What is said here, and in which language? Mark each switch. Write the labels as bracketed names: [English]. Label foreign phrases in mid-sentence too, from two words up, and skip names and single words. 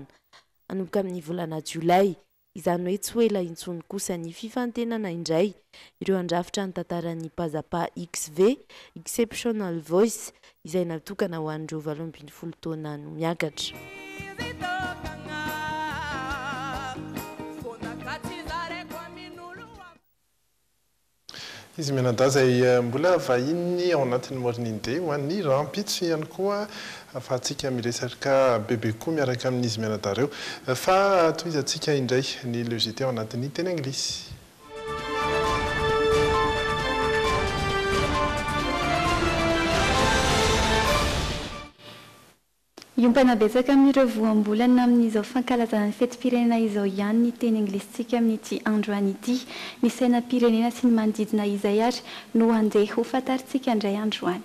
[Malagasy] Anomboka amin'ny volana Jolay, izany hoe tsy ho ela intsony kosa ny fifantenana indray ireo andrafitra ny tantaran'ny pazapa XV Exceptional Voice izay natokana ho an'ireo 12 taona no miakatra. Izy menada izay mbola vahiny ao anatin'ny [English] morning day [Malagasy] ho an'ny rampitso ihany koa afahantsika miresaka bebe koa miaraka amin'izy menada ireo fa toizantsika indray ny logité ao anatin'ny teny anglisy. Iompana betsaka amin'ireo voambolana amin'izao fankalazana ny fetim-pirenena izao ihany ny teny anglisitsika amin'ity androany ity ny sainam-pirenena sy ny manodidina izay ary no andeha ho fantaritsika indray androany.